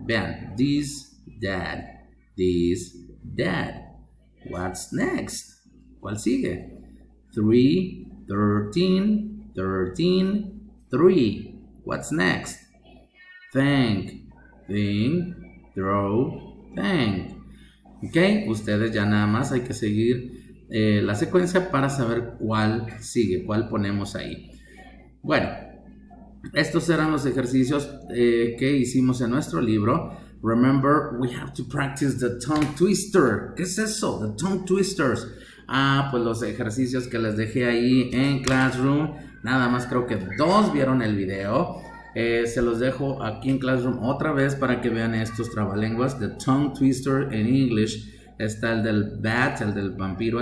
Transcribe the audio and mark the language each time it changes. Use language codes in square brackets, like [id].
[es] Vean, [en] this, that, this, that. What's next? [es] ¿Cuál sigue? [en] 3, 13, 13, 3. What's next? Think, think, throw, think. [es] Ok, ustedes ya nada más hay que seguir la secuencia para saber cuál sigue, cuál ponemos ahí. Bueno, estos eran los ejercicios que hicimos en nuestro libro. [en] Remember, we have to practice the tongue twister. [es] ¿Qué es eso? The tongue twisters. Pues los ejercicios que les dejé ahí en Classroom. Nada más creo que 2 vieron el video. Se los dejo aquí en Classroom otra vez para que vean estos trabalenguas. The tongue twister en English. Está el del bat, el del vampiro.